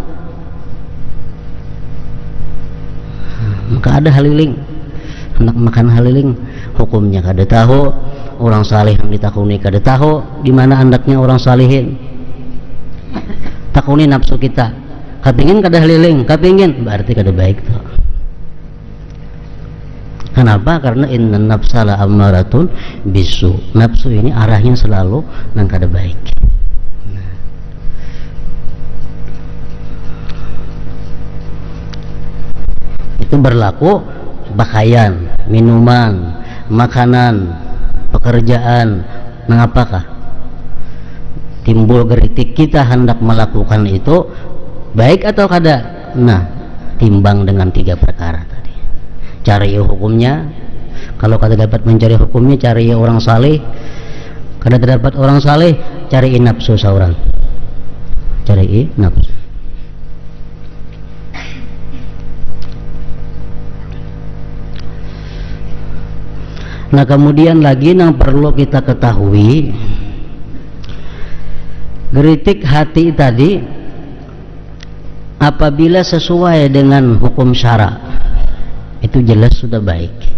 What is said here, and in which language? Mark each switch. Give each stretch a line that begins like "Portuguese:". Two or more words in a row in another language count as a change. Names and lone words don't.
Banjar: Maka ada haliling, hendak makan haliling, hukumnya kada tahu, orang salih yang ditakuni kada tahu, di mana andaknya orang salihin. Takuni nafsu kita, kapingin kada haliling, kapingin, berarti kada baik tuh. Kenapa? Karena
Arabic: إن النفس لأمارة بالسوء.
Banjar: Nafsu ini arahnya selalu nang kada baik. Itu berlaku pakaian, minuman, makanan, pekerjaan. Nang apakah? Timbul geritik kita hendak melakukan itu baik atau kada? Nah, timbang dengan 3 perkara tadi. Cari hukumnya. Kalau kada dapat mencari hukumnya, cari orang saleh. Kada dapat orang saleh, cari nafsu seorang. Cari nafsu. Nah, kemudian lagi yang perlu kita ketahui, geritik hati tadi apabila sesuai dengan hukum syara itu jelas sudah baik.